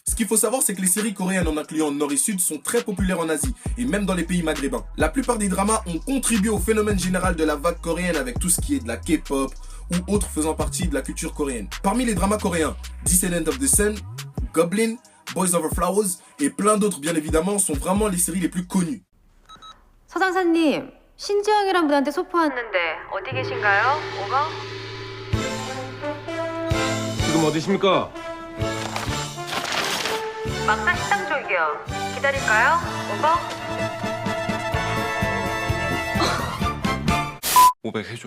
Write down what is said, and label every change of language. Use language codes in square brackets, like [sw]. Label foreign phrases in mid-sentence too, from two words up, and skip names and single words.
[fr] Ce qu'il faut savoir c'est que les séries coréennes en incluant Nord et Sud sont très populaires en Asie, et même dans les pays maghrébins. La plupart des dramas ont contribué au phénomène général de la vague coréenne avec tout ce qui est de la K-pop, ou autres faisant partie de la culture coréenne. Parmi les dramas coréens, Descendants of the Sun, Goblin, Boys Over Flowers et plein d'autres bien évidemment sont vraiment les séries les plus connues. [ko] 서장사님, 신지영이란 분한테 소포 왔는데 어디 계신가요? 오버? 지금 어디십니까? 막사 식당 쪽이요. 기다릴까요? 오버? 500 해줘.